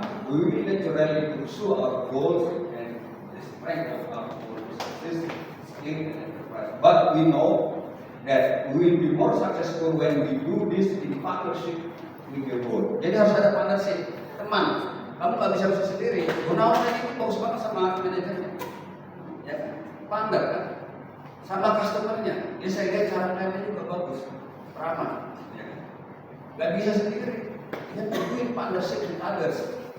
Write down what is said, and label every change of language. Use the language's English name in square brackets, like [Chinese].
[English] We will naturally pursue our goals and the strength of our resources, skill and enterprise. But we know that we will be more successful when we do this in partnership with the world. [Indonesian] Jadi harus ada partnership, teman. Kamu nggak bisa sendiri. Gunawan tadi itu bagus banget sama manajernya, ya kan? Partner kan, sama customernya. Jadi saya lihat cara mainnya juga bagus, ramah. Ya kan? Gak bisa sendiri. Dia butuhin [English] partnership with others.